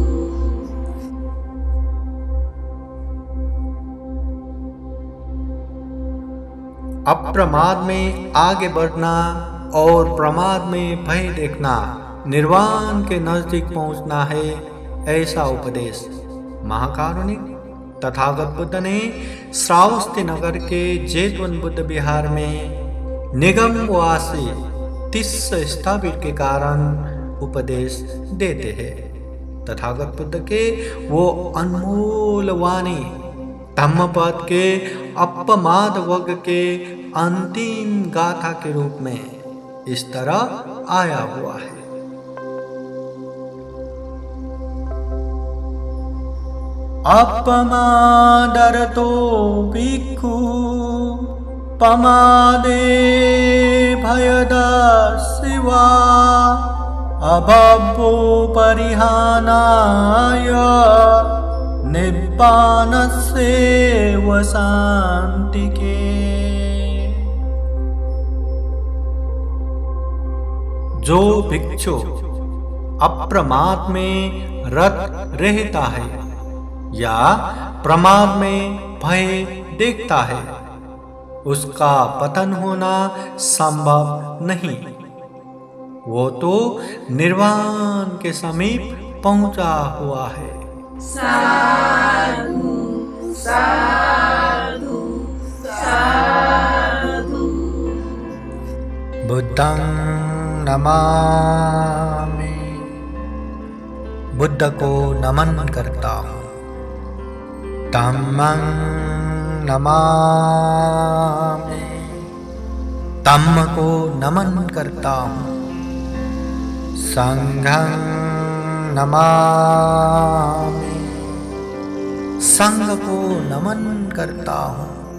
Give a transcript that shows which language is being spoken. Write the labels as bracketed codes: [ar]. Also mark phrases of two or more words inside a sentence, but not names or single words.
[hi] अप्रमाद में आगे बढ़ना और प्रमाद में भय देखना निर्वाण के नजदीक पहुंचना है, ऐसा उपदेश महाकारुणिक तथागत बुद्ध ने श्रावस्ती नगर के जेतवन बुद्ध विहार में निगमवासी तिस्स स्थापित के कारण उपदेश देते हैं। तथागत बुद्ध के वो अनमोल वाणी धम्मपद के अपमाद वर्ग के अंतिम गाथा के रूप में इस तरह आया हुआ है। [pi] अपमादरतो भिक्खु पमादे भयदस्सिवा अभवो परिहानाय निब्बानस्यैव शान्तिके। [hi] जो भिक्षु अप्रमाद में रत रहता है या प्रमाद में भय देखता है, उसका पतन होना संभव नहीं। वो तो निर्वाण के समीप पहुंचा हुआ है। [pi] साधु साधु साधु। बुद्धं नमामि, [hi] बुद्ध को नमन करता हूँ। [pi] धम्मं नमामि, [hi] धम्म को नमन करता हूँ। [pi] संघं नमामि, [hi] संघ को नमन करता हूँ।